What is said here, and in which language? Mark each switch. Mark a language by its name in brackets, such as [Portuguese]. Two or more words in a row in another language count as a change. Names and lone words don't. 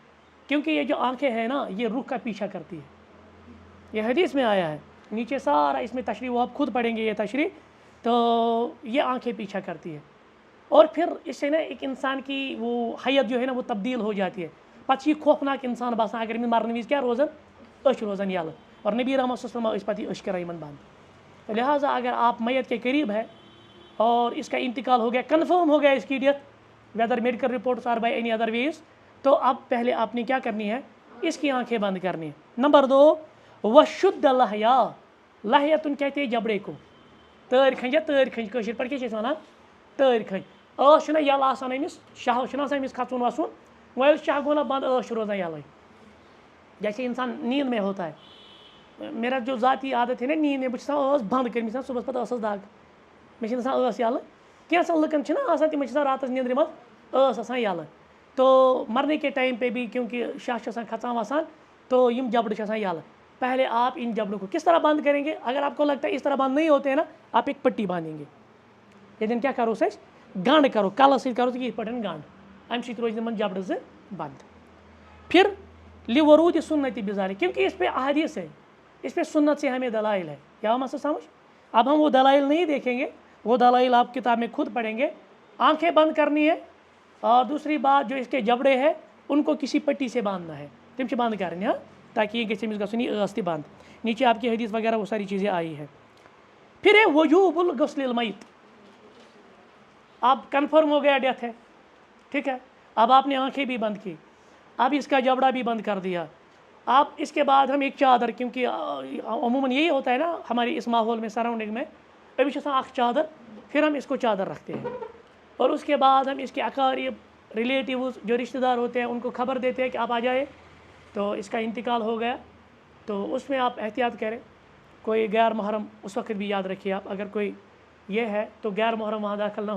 [Urdu] کیونکہ یہ جو آنکھیں ہیں نا یہ روح کا پیچھا کرتی ہے، یہ حدیث میں آیا ہے، نیچے سارا اس میں تشریح، وہ آپ خود پڑھیں گے یہ تشریح، تو یہ آنکھیں پیچھا کرتی ہے، اور پھر اس سے نا ایک انسان کی وہ حیت جو ہے نا وہ تبدیل ہو جاتی ہے، [Kashmiri] پتہ یہ خوفناک انسان باسان، اگر میں مرنے وز کیا روزن، أچھ روزن یلہ، [Urdu] اور نبی رحمۃ صلی اللہ علیہ وسلم [Kashmiri] پتہ أچھ کران یمن بند، [Urdu] لہٰذا اگر آپ میت کے قریب ہے اور اس کا انتقال ہو گیا، کنفرم ہو گیا اس کی ڈیتھ، [English] whether medical reports are by any other ways, [Urdu] تو اب پہلے آپ نے کیا کرنی ہے، اس کی آنکھیں بند کرنی ہے۔ نمبر 2، [Arabic] وشد لحیا، [Urdu] لحیتن کہتے ہیں جبڑے کو، [Kashmiri] تٲر کھنج یا تٲر کھنج، کٲشِر پٲٹھۍ کیٛاہ چھِ أسۍ وَنان، تٲر کھنج، ٲس چھُنہ یَلہٕ آسان أمِس، شاہ چھُنہ آسان أمِس کھژُن وَسُن، وۄنۍ ییٚلہِ شاہ گوٚو نہ بنٛد، ٲس چھِ روزان یَلَے، [Urdu] جیسے انسان نیند میں ہوتا ہے، میرا جو ذاتی عادت ہے نا نیند میں، [Kashmiri] بہٕ چھُس آسان ٲس بنٛد کٔرمٕژ صُبحس پَتہٕ ٲسَس دَگ، مےٚ چھِنہٕ آسان ٲس یَلہٕ، کینٛژھن لُکَن چھِنہ آسان تِمن چھِ آسان راتَس نیندرِ منٛز ٲس آسان یَلہٕ، [Urdu] تو مرنے کے ٹائم پہ بھی کیونکہ [Kashmiri] شاہ چھُ آسان کھژان وسان، [Urdu] تو [Kashmiri] یم جبڑ چھِ آسان یَلہٕ، [Urdu] پہلے آپ ان جبڑوں کو کس طرح بند کریں گے؟ اگر آپ کو لگتا ہے اس طرح بند نہیں ہوتے ہیں نا، آپ ایک پٹی باندھیں گے، [Kashmiri] ییٚتٮ۪ن کیا کروس أسۍ گنڈ کرو، کلس سۭتۍ کروس یِتھ پٲٹھۍ گنڈ، امہِ سۭتۍ روزِ یِمن جبڑ زٕ بند۔ [Urdu] پھر [Arabic] لورود سنت بذالک، [Urdu] کیونکہ اس پہ احادیث ہے، اس پہ سنت سے ہمیں دلائل ہے، کیا مسئلہ سمجھ؟ اب ہم وہ دلائل نہیں دیکھیں گے، وہ دلائل آپ کتاب میں خود پڑھیں گے، آنکھیں بند کرنی ہے، اور دوسری بات جو اس کے جبڑے ہیں ان کو کسی پٹی سے باندھنا ہے، تم سے بند کرنی، ہاں، تاکہ [Kashmiri] یہ گژھِ گژھُن یہ ٲس تہِ بند، [Urdu] نیچے آپ کی حدیث وغیرہ وہ ساری چیزیں آئی ہے۔ پھر ہے [Arabic] وجوب الغسل المیت، [Urdu] اب کنفرم ہو گیا ڈیتھ ہے، ٹھیک ہے، اب آپ نے آنکھیں بھی بند کی، اب اس کا جبڑا بھی بند کر دیا، اب اس کے بعد ہم ایک چادر، کیونکہ عموماً یہی ہوتا ہے نا ہماری اس ماحول میں سراؤنڈنگ میں، ابھی چھِ [Kashmiri] آسان اکھ چادر، [Urdu] پھر ہم اس کو چادر رکھتے ہیں، اور اس کے بعد ہم اس کے اقارب ریلیٹیوز جو رشتہ دار ہوتے ہیں ان کو خبر دیتے ہیں کہ آپ آ جائے، تو اس کا انتقال ہو گیا، تو اس میں آپ احتیاط کریں، کوئی غیر محرم اس وقت بھی یاد رکھیے آپ، اگر کوئی یہ ہے تو غیر محرم وہاں داخل نہ